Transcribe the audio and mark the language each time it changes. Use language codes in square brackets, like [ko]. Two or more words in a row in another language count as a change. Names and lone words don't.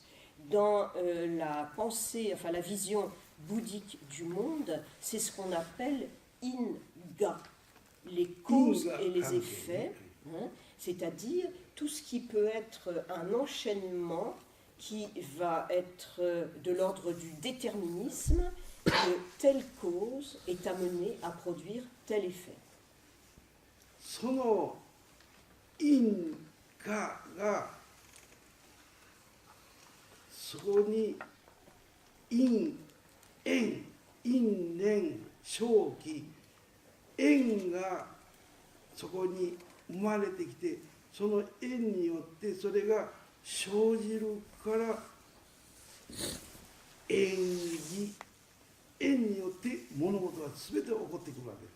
[fr] Dans la pensée, enfin la vision bouddhique du monde, c'est ce qu'on appelle in-ga, les causes et les effets, c'est-à-dire tout ce qui peut être un enchaînement qui va être de l'ordre du déterminisme, que telle cause est amenée à produire tel effet. [ja] その因果がそこに因縁因縁生期縁がそこに生まれてきて、その縁によってそれが生じるから縁起、縁によって物事は全て起こってくるわけです。